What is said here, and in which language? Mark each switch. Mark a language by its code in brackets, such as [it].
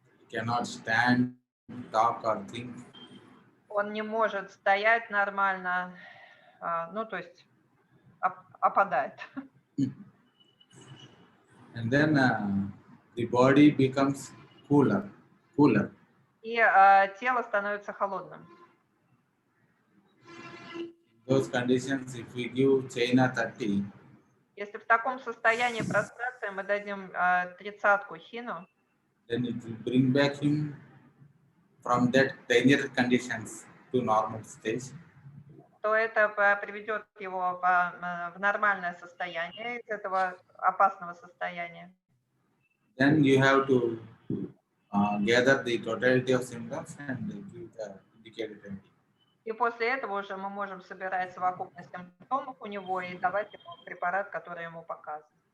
[en] Cannot stand, talk or think. [ru] Он не может стоять нормально, то есть опадает. [en] And then the body becomes cooler. [ru] И тело становится холодным. [en] Those conditions, if we give China 30, [ru] если в таком состоянии прострации мы дадим 30-ку хину, [en] then it will bring back him from that dangerous conditions to normal stage. [ru] То это приведет его в нормальное состояние из этого опасного состояния. [en] Then you have to gather the totality of symptoms and give the indicated remedy. [ru] И после этого уже мы можем собирать совокупность симптомов у него и давать ему препарат, который ему показан.